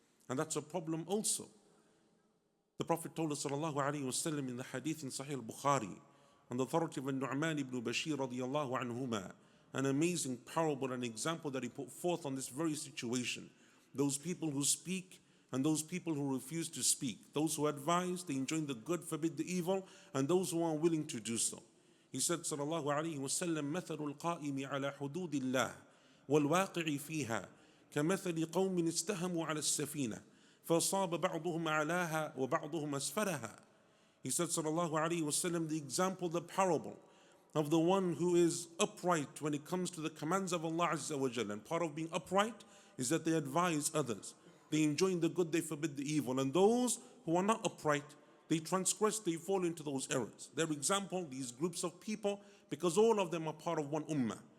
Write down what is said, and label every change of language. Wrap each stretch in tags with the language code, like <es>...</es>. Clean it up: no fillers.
<en>And that's a problem also. The Prophet told us sallallahu alayhi wa sallam in the hadith in Sahih al-Bukhari, on the authority of Nu'man ibn Bashir radiyallahu anhuma, an amazing parable and example that he put forth on this very situation. Those people who speak and those people who refuse to speak. Those who advise, they enjoin the good, forbid the evil, and those who are willing to do so. He said sallallahu alayhi wa sallam,</en> <ar>مثل القائم على حدود الله والواقع فيها كمثل قوم استهموا على السفينة فصاب بعضهم أعلاها وبعضهم أسفلها.</ar> <en>He said sallallahu alayhi wa sallam, the example, the parable of the one who is upright when it comes to the commands of Allah Azza wa Jalla. And part of being upright is that they advise others. They enjoin the good, they forbid the evil. And those who are not upright, they transgress, they fall into those errors. Their example, these groups of people, because all of them are part of one ummah.</en>